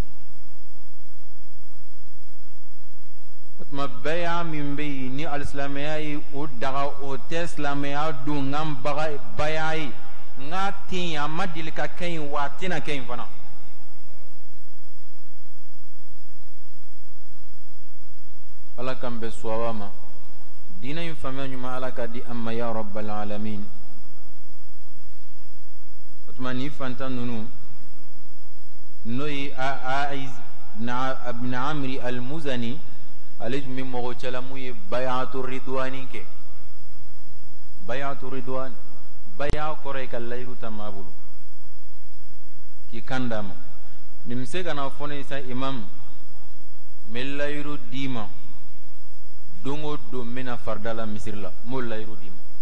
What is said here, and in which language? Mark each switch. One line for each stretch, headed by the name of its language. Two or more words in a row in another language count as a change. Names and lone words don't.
Bambara: o tuma bɛɛ y'a min bɛ yen ni alisilamɛya ye o daga o tɛ silamɛya don n ka baya ye n ka tɛ yen a ma deli ka kɛ yen wa a tɛna kɛ yen fana ala k'an bɛn suwaba ma diinɛ in faamuya ɲuman ala ka di an ma
Arabic: يا رب العالمين
Bambara: o tuma nin fantan ninnu n'o ye aiz ibn amri al-muzani ale tun bɛ mɔgɔ cɛla mun ye
Arabic: بيعة الرضوان
Bambara: kɛ
Arabic: بيعة الرضوان
Bambara: baya kɔrɔ ye ka layiru ta maa bolo k'i kan d'a ma nin bɛ se ka na fɔ ne sisan imam n bɛ layiru d'i ma don o don n bɛna farida la misiri la n b'o layiru d'i ma